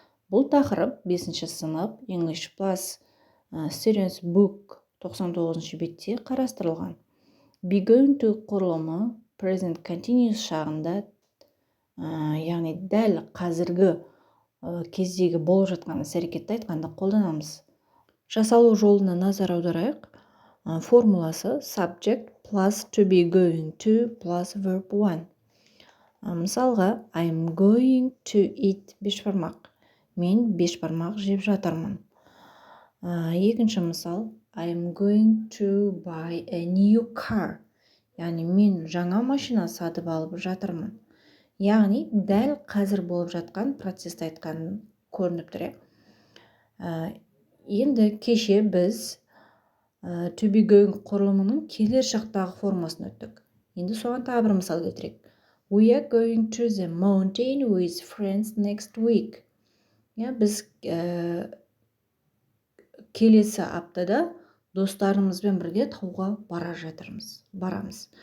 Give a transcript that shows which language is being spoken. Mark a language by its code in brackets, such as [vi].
[kk] Бұл тақырып 5-ші сынып English Plus Students Book 99-ші бетте қарастырылған. Бүгінгі құрылымы Present Continuous шағында, яғни дәл қазіргі кездегі болып жатқан іс-әрекетті айтқанда қолданамыз. Жасалу жолына назар аударайық. Формуласы [en] subject plus to be going to plus verb 1. [kk] Мысалға, [en] I'm going to eat бешбармақ. [kk] Мен бешбармақ жеп жатырмын. Екінші мысал, [en] I'm going to buy a new car. [kk] Яғни мен жаңа машина сатып алып жатырмын. Яғни дәл қазір болып жатқан процесті айтқанын көрініп тұр. Енді кеше біз to be going құрылымының келер шақтағы формасын өттік. Енді соған тағы бір мысал келтірейік. [en] We are going to the mountain with friends next week. [kk] Біз келесі аптада достарымызбен бірге тауға барамыз.